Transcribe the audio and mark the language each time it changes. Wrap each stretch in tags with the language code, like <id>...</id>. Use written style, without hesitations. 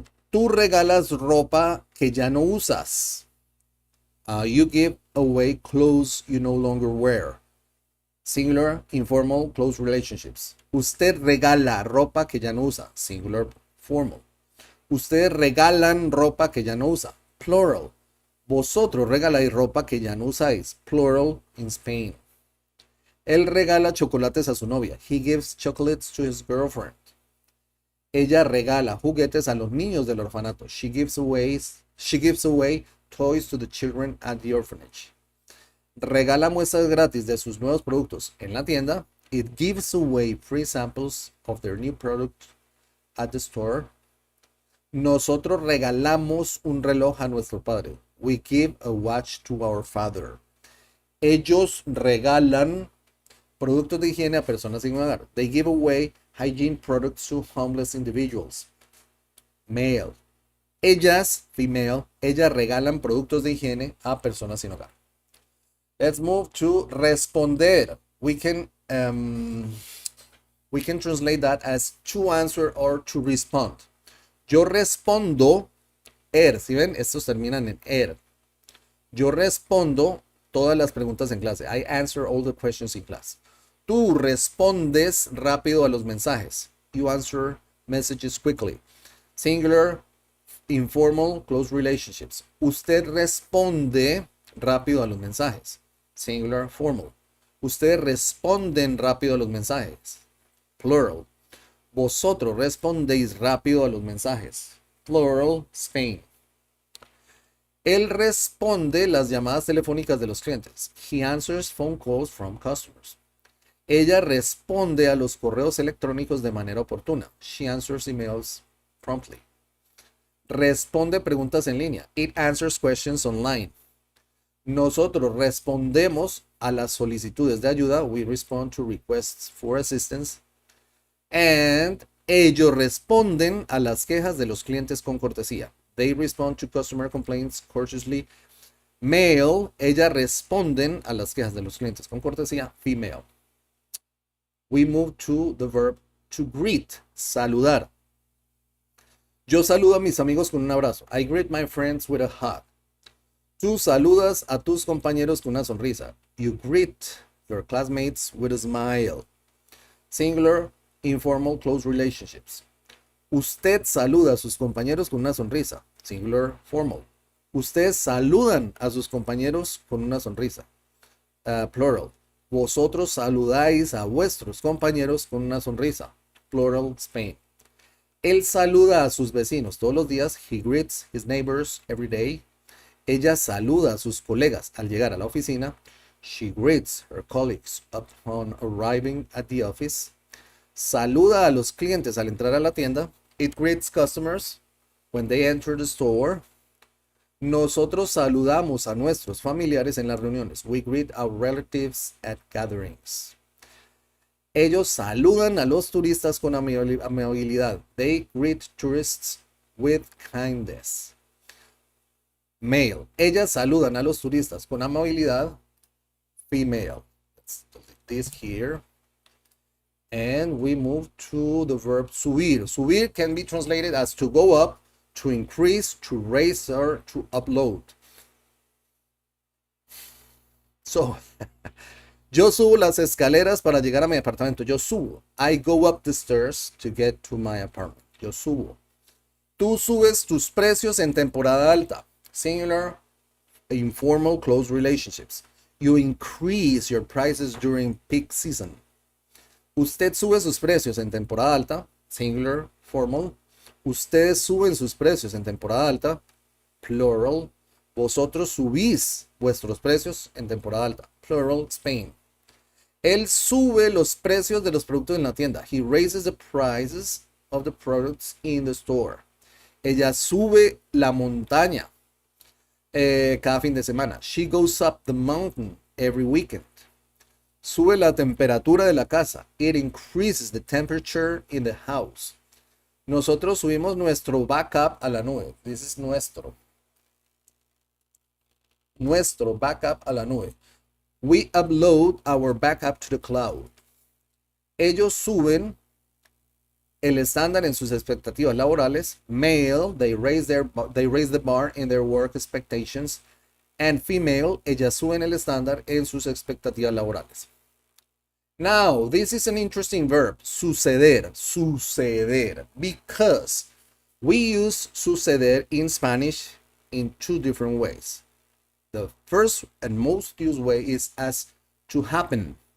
<es>Tú regalas ropa que ya no usas.</es> <en>You give away clothes you no longer wear. Singular, informal, close relationships.</en> <es>Usted regala ropa que ya no usa.</es> <en>Singular, formal.</en> <es>Ustedes regalan ropa que ya no usa.</es> <en>Plural.</en> <es>Vosotros regaláis ropa que ya no usáis.</es> <en>Plural, in Spain.</en> <es>Él regala chocolates a su novia.</es> <en>He gives chocolates to his girlfriend.</en> <es>Ella regala juguetes a los niños del orfanato.</es> <en>She gives away toys to the children at the orphanage.</en> <es>Regala muestras gratis de sus nuevos productos en la tienda.</es> <en>It gives away free samples of their new product at the store.</en> <es>Nosotros regalamos un reloj a nuestro padre.</es> <en>We give a watch to our father.</en> <es>Ellos regalan productos de higiene a personas sin hogar.</es> <en>They give away hygiene products to homeless individuals. Male.</en> <es>Ellas,</es> <en>female,</en> <es>ellas regalan productos de higiene a personas sin hogar.</es> <en>Let's move to responder. We can translate that as to answer or to respond.</en> <es>Yo respondo, si ven, estos terminan en er. Yo respondo todas las preguntas en clase.</es> <en>I answer all the questions in class.</en> <es>Tú respondes rápido a los mensajes.</es> <en>You answer messages quickly. Singular, informal, close relationships.</en> <es>Usted responde rápido a los mensajes.</es> <en>Singular, formal.</en> <es>Ustedes responden rápido a los mensajes.</es> <en>Plural.</en> <es>Vosotros respondéis rápido a los mensajes.</es> <en>Plural, Spain.</en> <es>Él responde las llamadas telefónicas de los clientes.</es> <en>He answers phone calls from customers.</en> <es>Ella responde a los correos electrónicos de manera oportuna.</es> <en>She answers emails promptly.</en> <es>Responde preguntas en línea.</es> <en>It answers questions online.</en> <es>Nosotros respondemos a las solicitudes de ayuda.</es> <en>We respond to requests for assistance.</en> <es>And ellos responden a las quejas de los clientes con cortesía.</es> <en>They respond to customer complaints courteously. Male,</en> <es>ellas responden a las quejas de los clientes con cortesía.</es> <en>Female. We move to the verb to greet, saludar.</en> <es>Yo saludo a mis amigos con un abrazo.</es> <en>I greet my friends with a hug.</en> <es>Tú saludas a tus compañeros con una sonrisa.</es> <en>You greet your classmates with a smile. Singular, informal, close relationships.</en> <es>Usted saluda a sus compañeros con una sonrisa.</es> <en>Singular, formal.</en> <es>Ustedes saludan a sus compañeros con una sonrisa.</es> <en>Plural.</en> <es>Vosotros saludáis a vuestros compañeros con una sonrisa.</es> <en>Plural, Spain.</en> <es>Él saluda a sus vecinos todos los días.</es> <en>He greets his neighbors every day.</en> <es>Ella saluda a sus colegas al llegar a la oficina.</es> <en>She greets her colleagues upon arriving at the office.</en> <es>Saluda a los clientes al entrar a la tienda.</es> <en>It greets customers when they enter the store.</en> <es>Nosotros saludamos a nuestros familiares en las reuniones.</es> <en>We greet our relatives at gatherings.</en> <es>Ellos saludan a los turistas con amabilidad.</es> <en>They greet tourists with kindness. Male.</en> <es>Ellas saludan a los turistas con amabilidad.</es> <en>Female. Let's delete this here. And we move to the verb subir. Subir can be translated as to go up, to increase, to raise, or to upload.</en> <es>So, yo subo las escaleras para llegar a mi apartamento. Yo subo.</es> <en>I go up the stairs to get to my apartment.</en> <es>Yo subo. Tú subes tus precios en temporada alta.</es> <en>Singular, informal, close relationships. You increase your prices during peak season.</en> <es>Usted sube sus precios en temporada alta.</es> <en>Singular, formal.</en> <es>Ustedes suben sus precios en temporada alta.</es> <en>Plural.</en> <es>Vosotros subís vuestros precios en temporada alta.</es> <en>Plural, Spain.</en> <es>Él sube los precios de los productos en la tienda.</es> <en>He raises the prices of the products in the store.</en> <es>Ella sube la montaña cada fin de semana.</es> <en>She goes up the mountain every weekend.</en> <es>Sube la temperatura de la casa.</es> <en>It increases the temperature in the house.</en> <es>Nosotros subimos nuestro backup a la nube.</es> <en>This is nuestro.</en> <es>Nuestro backup a la nube.</es> <en>We upload our backup to the cloud.</en> <es>Ellos suben el estándar en sus expectativas laborales.</es> <en>Male, they raise the bar in their work expectations. And female,</en> <es>ellas suben el estándar en sus expectativas laborales.</es> <en>Now, this is an interesting verb, suceder, suceder, because we use suceder in Spanish in two different ways. The first and most used way is as to happen.</en>